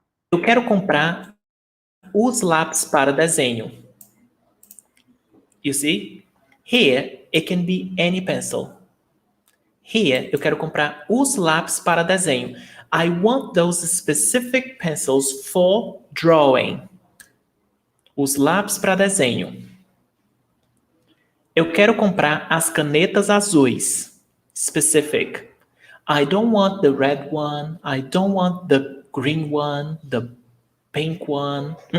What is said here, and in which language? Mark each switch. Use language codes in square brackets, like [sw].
[pt] Eu quero comprar os lápis para desenho. [en] You see? Here, it can be any pencil. Here, [pt] eu quero comprar os lápis para desenho. [en] I want those specific pencils for drawing. [pt] Os lápis para desenho. Eu quero comprar as canetas azuis. [en] Specific. I don't want the red one. I don't want the green one, the pink one.